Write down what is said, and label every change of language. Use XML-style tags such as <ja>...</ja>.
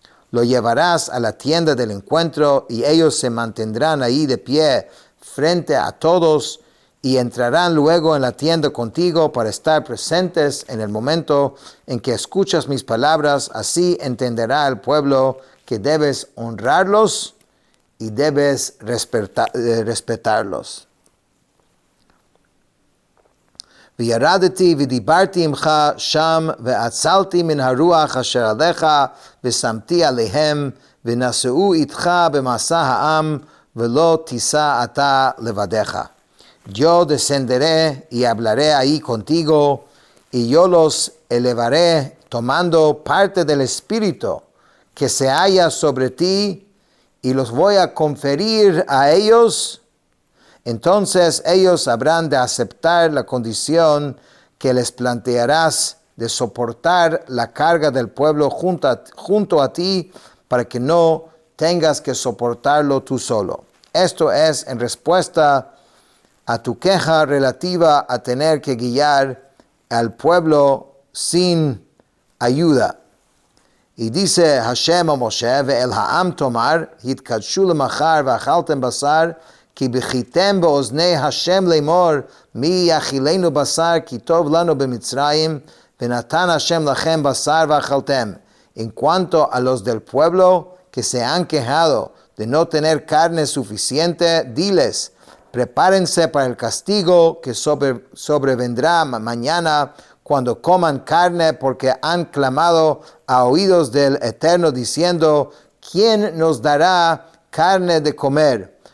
<es>Lo llevarás a la tienda del encuentro y ellos se mantendrán ahí de pie frente a todos y entrarán luego en la tienda contigo para estar presentes en el momento en que escuchas mis palabras. Así entenderá el pueblo que debes honrarlos y debes respetarlos.</es> <he>וירדתי ודיברתי עמך שם והצלתי מן הרוח אשר עליך ושמתי עליהם ונשאו איתך במסע העם ולא תישא אתה לבדך.</he> <es>Yo descenderé y hablaré ahí contigo y yo los elevaré tomando parte del Espíritu que se halla sobre ti y los voy a conferir a ellos. Entonces ellos habrán de aceptar la condición que les plantearás de soportar la carga del pueblo junto a ti para que no tengas que soportarlo tú solo. Esto es en respuesta a tu queja relativa a tener que guiar al pueblo sin ayuda.</es> <he>Y dice Hashem a Moshe, ve'el ha'am tomar, hitkadshu lemachar v'achaltem basar, כי בכיתם באוזני השם לאמור, מי יאכילנו בשר כי טוב לנו במצרים, ונתן Hashem לכם בשר ואכלתם.</he> <es>En cuanto a los del pueblo que se han quejado de no tener carne suficiente, diles, prepárense para el castigo que sobrevendrá mañana cuando coman carne, porque han clamado a oídos del Eterno diciendo, ¿quién nos dará carne de comer?</es>